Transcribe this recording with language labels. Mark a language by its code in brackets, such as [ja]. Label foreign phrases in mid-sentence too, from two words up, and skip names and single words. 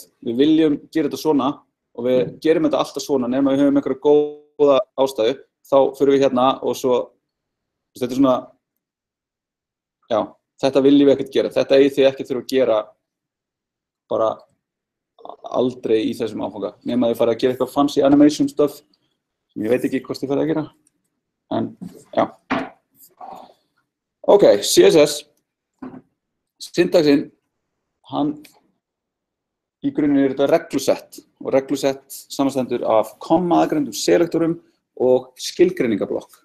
[is] Við viljum gera þetta svona og við gerum þetta alltaf svona nema við höfum einhverja góða ástæðu. Þá fyrir við hérna og svo, þetta er svona, já, þetta viljum við ekkert gera. Þetta eigið þið ekkert þurfa að gera bara aldrei í þessum áfanga. Nema þið farið að gera eitthvað [en] fancy animation stuff, [is] sem ég veit ekki hvort þið farið að gera. En, já. Ok, CSS. Syntaxinn, hann í grunninn er þetta reglusett. Og reglusett samanstendur af komma-aðgrendum selektorum og skilgreiningablokk.